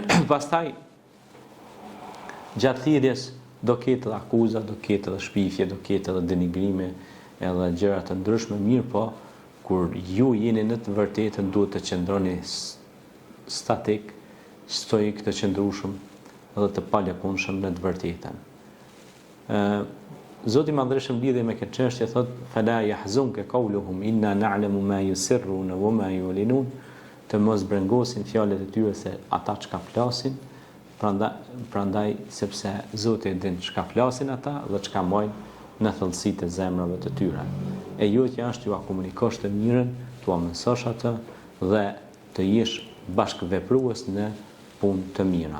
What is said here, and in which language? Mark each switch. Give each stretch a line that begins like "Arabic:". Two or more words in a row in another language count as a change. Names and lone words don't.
Albanian: Pastaj gjatë thirrjes do ketë edhe akuza, do ketë edhe shpifje, do ketë edhe denigrime, edhe gjëra të ndryshme, mirë po kur ju jeni në të vërtetën duhet të qëndroni statik, stoik, të qëndrueshëm dhe të palëkunshëm në të vërtetën. Zoti Madhreshëm lidhe me këtë çështje thot
Arabic: فلا يحزنك قولهم إنا نعلم ما يسرون وما يعلنون,
Albanian: të mos brengosin fjalët e tyre se ata çka flasin, prandaj sepse Zoti e din çka flasin ata dhe çka mojnë në thellësitë e zemrave të tyre. E jotja është t'ua komunikosh të mirën, t'ua mësosh atë dhe të jesh bashkëveprues në punë të mira.